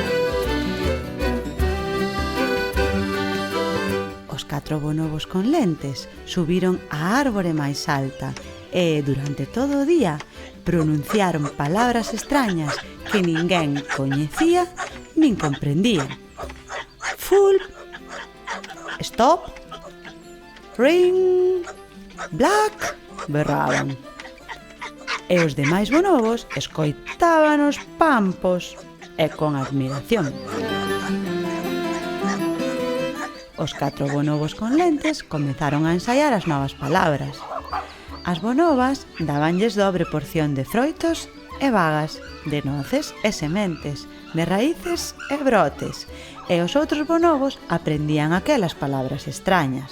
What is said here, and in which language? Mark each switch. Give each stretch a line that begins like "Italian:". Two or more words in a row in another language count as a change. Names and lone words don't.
Galician: Os 4 bonobos con lentes subiron á árbore máis alta e, durante todo o día, pronunciaron palabras extrañas que ninguén coñecía nin comprendía.
English: Full, stop, ring, black,
Galician: berraban. E os demais bonobos escoitaban os pampos e con admiración. Os 4 bonobos con lentes comezaron a ensaiar as novas palabras. As bonobas dabanlles dobre porción de froitos e bagas, de noces e sementes, de raíces e brotes, e os outros bonobos aprendían aquelas palabras extrañas.